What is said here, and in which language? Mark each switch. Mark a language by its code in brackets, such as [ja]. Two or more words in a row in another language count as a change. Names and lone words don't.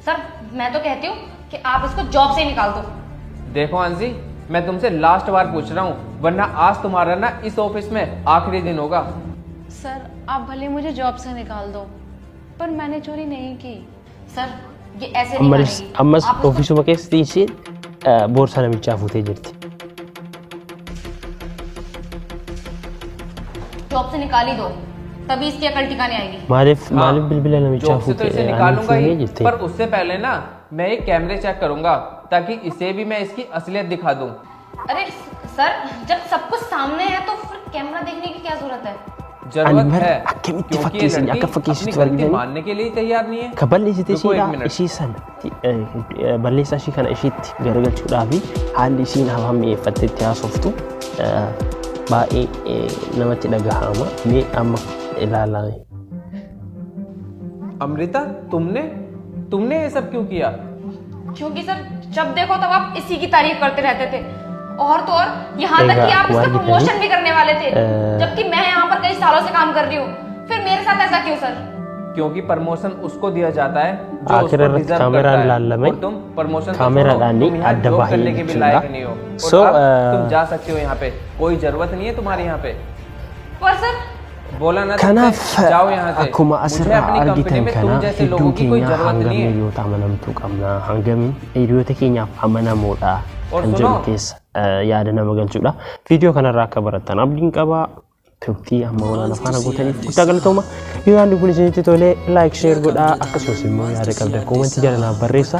[hi] सर मैं तो कहती हूँ कि आप इसको जॉब से निकाल दो। देखो आंसी, मैं तुमसे लास्ट बार पूछ रहा हूँ, वरना आज तुम्हारा ना इस ऑफिस में आखिरी दिन होगा। सर आप भले मुझे जॉब से निकाल दो, पर मैंने चोरी नहीं की। सर ये ऐसे नहीं मानेगी। [om] ammas [hi] आप उसको [om] ofisuma keessatti isheen boorsaa namichaa fuutee jirti. [hi] जॉब से निकाल ही दो, तभी इसकी अकल ठिकाने आएगी। [om] Maaliif [hi] हाँ, [om] bilbila namichaa [hi] जॉब से तो इसे [om] fuutee [hi] निकालूंगा ही, [om] jirti. [hi] पर उससे पहले ना मैं एक [en] camera check [hi] करूंगा ताकि इसे भी मैं इसकी असलियत दिखा दूं। अरे सर जब सब कुछ सामने है तो फिर कैमरा देखने की क्या जरूरत है? जरूरत Anwar, है [om] akkamitti [hi] क्योंकि ये [om] fakkeessanii [hi] लड़की [om] akka fakkeessitu [hi] अपनी गलती [om] argitanii? [hi] मानने के लिए तैयार नहीं है। [om] Kaballeessite [hi] रुको एक [om] isheedha [hi] मिनट। [om] ishii sana balleessaa ishii kana isheetti garagalchuudhaa fi haalli isiin hamaan mi'eeffattee itti haasoftu baay'ee namatti dhagahama. Mee amma ilaalaa. [hi] अमृता, तुमने ये सब क्यों किया? क्योंकि सर जब देखो तब आप इसी की तारीफ करते रहते थे, और तो और यहाँ तक कि आप इसका प्रमोशन भी करने वाले थे, जबकि मैं यहाँ पर कई सालों से काम कर रही हूँ। फिर मेरे साथ ऐसा क्यों सर? क्योंकि प्रमोशन उसको दिया जाता है जो आखिर उसको में डिजर्व कैमरा करता है। डालने और तुम प्रमोशन कैमरा डालने अड्डा अड्डा करने के भी लायक नहीं हो। So, और अब तुम जा सकते हो यहाँ पे, कोई जरूरत नहीं है तुम्हारी यहाँ पे। पर सर बोला ना [om] Kanaaf [hi] तुमसे, जाओ यहाँ से। [om] akkuma [hi] मुझे [om] asirraa [hi] अपनी कंपनी [om] argitan [hi] में [om] kana [hi] तुम जैसे लोगों [om] hedduun [hi] की कोई [om] keenya [hi] जरूरत [om] hangam [hi] नहीं है। [om] hiriyoota amanamtuu qabna, hangam hiriyoota keenyaaf amanamoodha [hi] और [om] kan [hi] सुनो, [om] jedhu keessa yaada nama galchuudha. Viidiyoo kanarraa akka barattan abdiin qaba. Turtii amma walaana faana gootaniif guddaa galatooma. Yoo yaadni kun isinitti tole [en] laayik sheer [om] godhaa, akkasumas immoo yaada qabdan koomentii jalaan barreessaa.